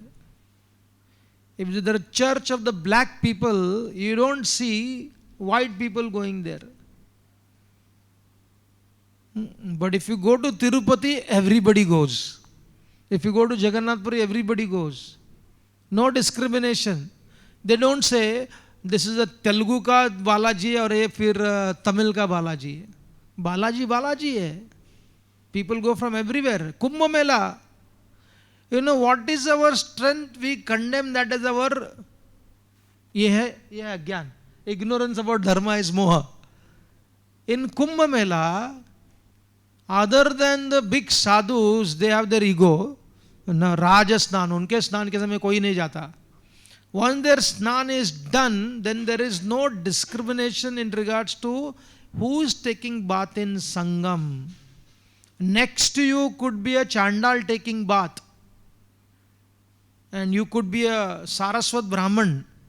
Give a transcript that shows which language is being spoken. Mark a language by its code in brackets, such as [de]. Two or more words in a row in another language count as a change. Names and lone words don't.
[en] If there is a church of the black people, you don't see white people going there. But if you go to Tirupati, everybody goes. If you go to Jagannath Puri, everybody goes. No discrimination. They don't say, this is a Telugu [hi] का बालाजी है और ये फिर तमिल का बालाजी है. बालाजी, बालाजी है. [en] People go from everywhere. Kumbh Mela. What is our strength? We condemn that as our Gyan. Ignorance about dharma is moha. In Kumbh Mela, other than the big sadhus, they have their ego. [hi] राजा स्नान, उनके स्नान के समय कोई नहीं जाता. [en] Once their snan is done, then there is no discrimination in regards to who is taking bath in Sangam. Next to you could be a Chandal taking bath. And you could be a Saraswat Brahman.